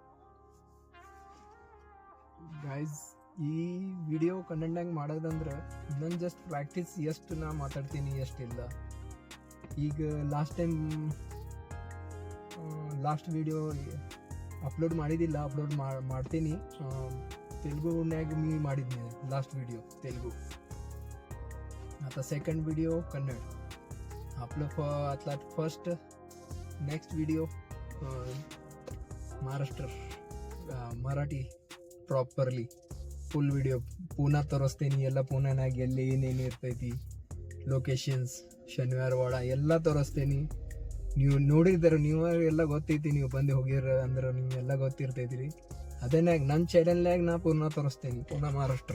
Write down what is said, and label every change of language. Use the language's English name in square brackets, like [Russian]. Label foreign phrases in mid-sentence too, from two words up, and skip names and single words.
[Kannada] ಗೈಸ್, ಈ ವಿಡಿಯೋ ಕನ್ನಡನಾಗ ಮಾಡೋದಂದ್ರೆ ನನ್ನ [English] just practice. [Kannada] ಎಷ್ಟು ನಾ ಮಾತಾಡ್ತೀನಿ ಎಷ್ಟಿಲ್ಲ. ಈಗ [English] last video [Kannada] ಅಪ್ಲೋಡ್ ಮಾಡಿದ್ದಿಲ್ಲ, ಅಪ್ಲೋಡ್ ಮಾಡ್ತೀನಿ. ತೆಲುಗುನ್ಯಾಗ ಮಾಡಿದ್ನಿ [English] last video [Kannada] ತೆಲುಗು. [Marathi] आता [English] second video [Marathi] कन्नड. आपलं आता [English] first next video [Marathi] महाराष्ट्र मराठी [English] properly full video [Kannada] ಪೂನಾ ತೋರಿಸ್ತೀನಿ. ಎಲ್ಲ ಪೂನಾನಾಗ ಎಲ್ಲಿ ಏನೇನು ಇರ್ತೈತಿ, ಲೊಕೇಶನ್ಸ್, ಶನಿವಾರ ವಾಡ ಎಲ್ಲ ತೋರಿಸ್ತೀನಿ. ನೀವು ನೋಡಿದ್ರೆ ನೀವು ಎಲ್ಲ ಗೊತ್ತೈತಿ, ನೀವು ಬಂದು ಹೋಗಿರ ಅಂದ್ರೆ ನಿಮಗೆಲ್ಲ ಗೊತ್ತಿರ್ತೈತಿ ರೀ. ಅದೇನಾಗ ನನ್ನ ಚಾನಲ್ನಾಗ ನಾ ಪೂನಾ ತೋರಿಸ್ತೀನಿ, ಪೂನಾ ಮಹಾರಾಷ್ಟ್ರ.